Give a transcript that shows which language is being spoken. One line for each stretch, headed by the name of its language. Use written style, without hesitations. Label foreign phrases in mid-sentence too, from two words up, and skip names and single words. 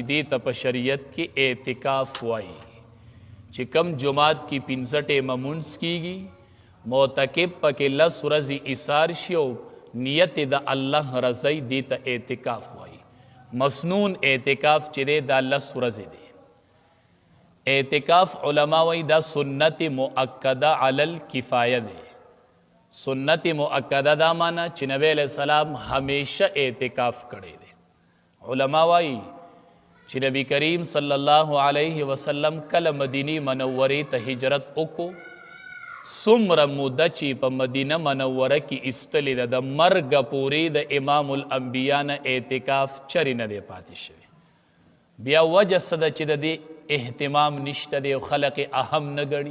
Pashto: دی ته په شریعت کې اعتکاف وایي چې کم جماعت کې 15 ټیمه منځ کیږي معتکب پکې لس ورځې اسار شي او نیت د الله رضای دی ته اعتکاف وایي. مسنون اعتکاف چې دی دا لس ورځې دی. اعتکاف علماء وی دا سنت مؤکده علی الکفایه دی. سنت مؤکده دا مانا چې نبی علیہ السلام ہمیشہ اعتکاف کړی دی. علماء وی چې نبی کریم صلی اللہ علیہ وسلم کله مدینی منوری ته هجرت وکړو څومره موده چې په مدینه منوره کې ایستلې ده د مرګ پورې د امام الانبیا نه اعتکاف چرې نه دی پاتې شوی. بیا وجه څه ده چې د دې اهتمام نشته دی او خلق اهم نه ګڼي.